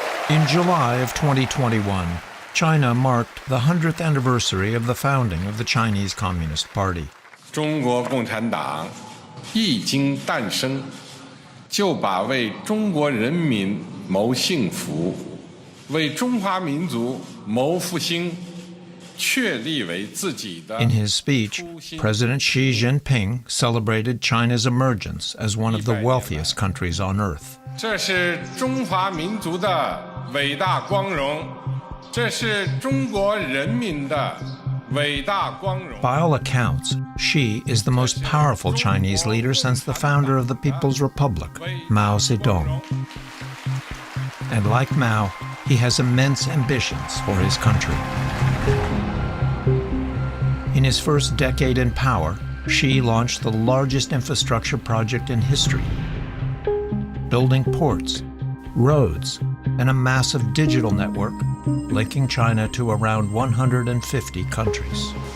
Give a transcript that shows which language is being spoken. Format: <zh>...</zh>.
<en>In July of 2021, China marked the 100th anniversary of the founding of the Chinese Communist Party.</en> <zh>中国共产党一经诞生，就把为中国人民谋幸福、为中华民族谋复兴确立为自己的。</zh> <en>In his speech, President Xi Jinping celebrated China's emergence as one of the wealthiest countries on earth.</en> <zh>这是中华民族的伟大光荣，这是中国人民的伟大光荣。</zh> <en>By all accounts, Xi is the most powerful Chinese leader since the founder of the People's Republic, Mao Zedong. And like Mao, he has immense ambitions for his country. In his first decade in power, Xi launched the largest infrastructure project in history, building ports, roads, and a massive digital network linking China to around 150 countries.</en>